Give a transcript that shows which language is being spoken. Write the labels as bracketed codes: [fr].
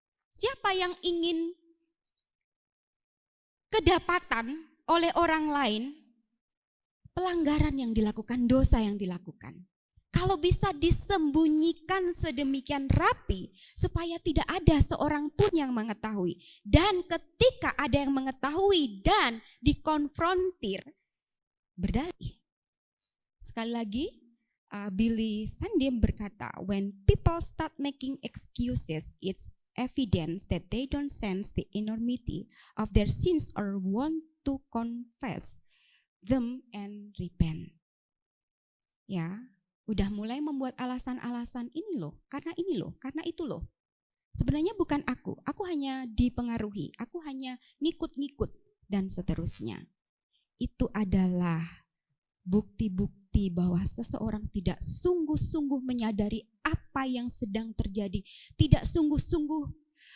[id] Siapa yang ingin kedapatan oleh orang lain, pelanggaran yang dilakukan, dosa yang dilakukan, kalau bisa disembunyikan sedemikian rapi supaya tidak ada seorang pun yang mengetahui, dan ketika ada yang mengetahui dan dikonfrontir, berdalih. Sekali lagi, Billy Sunday berkata, [en] when people start making excuses, it's evidence that they don't sense the enormity of their sins or want to confess them and repent. [id] Ya, udah mulai membuat alasan-alasan ini loh, karena itu loh. Sebenarnya bukan aku hanya dipengaruhi, aku hanya ngikut-ngikut dan seterusnya. Itu adalah bukti-bukti bahwa seseorang tidak sungguh-sungguh menyadari apa yang sedang terjadi, tidak sungguh-sungguh